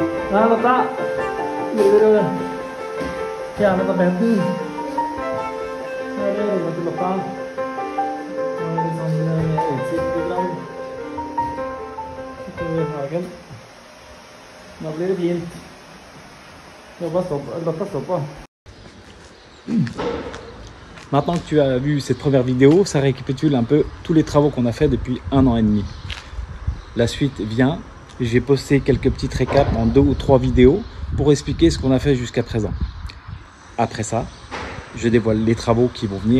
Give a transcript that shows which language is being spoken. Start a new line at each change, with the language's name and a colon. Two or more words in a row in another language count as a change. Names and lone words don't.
Norwegian: Lotta, blir du fjerne tapeten? Her er rommet til Lotta. Nå er det sånn utsikt i grann. Utover hagen. Nå blir det fint. Lotta står på.
French: Maintenant que tu as vu cette première vidéo, ça récapitule un peu tous les travaux qu'on a fait depuis 1 an et demi. La suite vient. J'ai posté quelques petites récaps en 2 ou 3 vidéos pour expliquer ce qu'on a fait jusqu'à présent. Après ça, je dévoile les travaux qui vont venir.